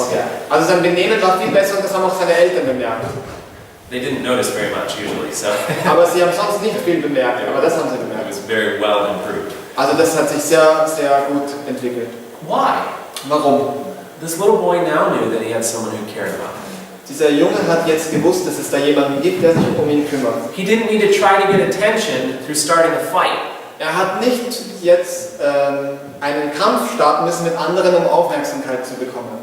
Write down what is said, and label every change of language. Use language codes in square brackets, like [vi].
[de] Okay. Also sein Benehmen war viel besser und das haben auch seine Eltern bemerkt. [en] They didn't notice very much usually, so [de] Aber sie haben sonst nicht viel bemerkt, aber das haben sie [en] it [de] bemerkt. [en] was very well improved. [de] Also das hat sich sehr, sehr gut entwickelt. [en] Why? [de] Warum? [en] This little boy now knew that he had someone who cared about him. [de] Dieser Junge hat jetzt gewusst, dass es da jemanden gibt, der sich um ihn kümmert. [en] He didn't need to try to get attention through starting a fight. [de] Er hat nicht jetzt einen Kampf starten müssen mit anderen, um Aufmerksamkeit zu bekommen.